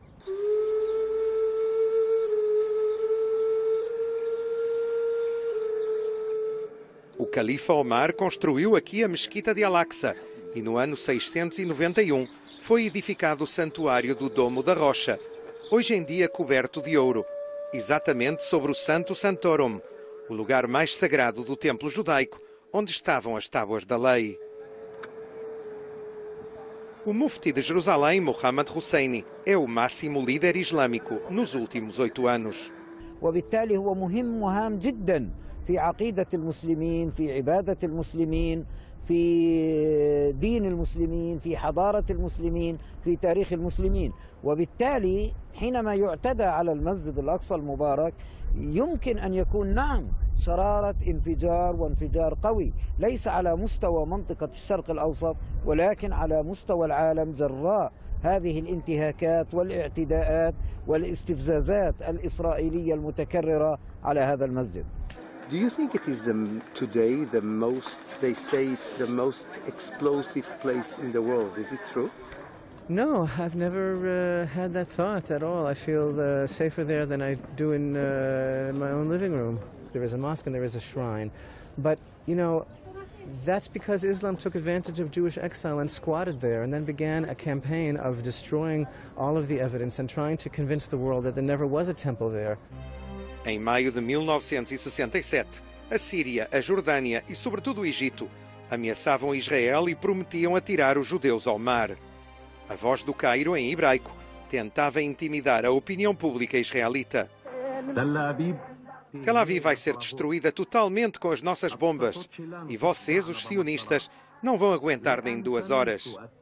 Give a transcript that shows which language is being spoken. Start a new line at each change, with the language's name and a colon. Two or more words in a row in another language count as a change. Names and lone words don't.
Portuguese: O califa Omar construiu aqui a Mesquita de Al-Aqsa e no ano 691 foi edificado o santuário do Domo da Rocha, hoje em dia coberto de ouro, exatamente sobre o Santo Santorum, o lugar mais sagrado do templo judaico, onde estavam as tábuas da lei. O mufti de Jerusalém, Mohammad Husseini, é o máximo líder islâmico nos últimos 8 anos.
Arabic: وبالتالي هو مهم وهام جدا في عقيدة المسلمين، في عبادة المسلمين، في دين المسلمين، في حضارة المسلمين، في تاريخ المسلمين. وبالتالي حينما يعتدى على المسجد الأقصى المبارك يمكن أن يكون نعم شرارة انفجار وانفجار قوي، ليس على مستوى منطقة الشرق الأوسط ولكن على مستوى العالم جراء هذه الانتهاكات والاعتداءات والاستفزازات الإسرائيلية المتكررة على هذا المسجد.
English: Do you think it is today the most, they say it's the most explosive place in the world? Is it true? No, I've never had that thought at all. I feel safer there than I do in my own living room. There is a mosque and there is a shrine. But, you know, that's because Islam took advantage of Jewish exile and squatted there and then began a campaign of destroying all of the evidence and trying to convince the world that there never was a temple there.
Portuguese: Em maio de 1967, a Síria, a Jordânia e, sobretudo, o Egito ameaçavam Israel e prometiam atirar os judeus ao mar. A Voz do Cairo, em hebraico, tentava intimidar a opinião pública israelita. Tel Aviv vai ser destruída totalmente com as nossas bombas e vocês, os sionistas, não vão aguentar nem 2 horas.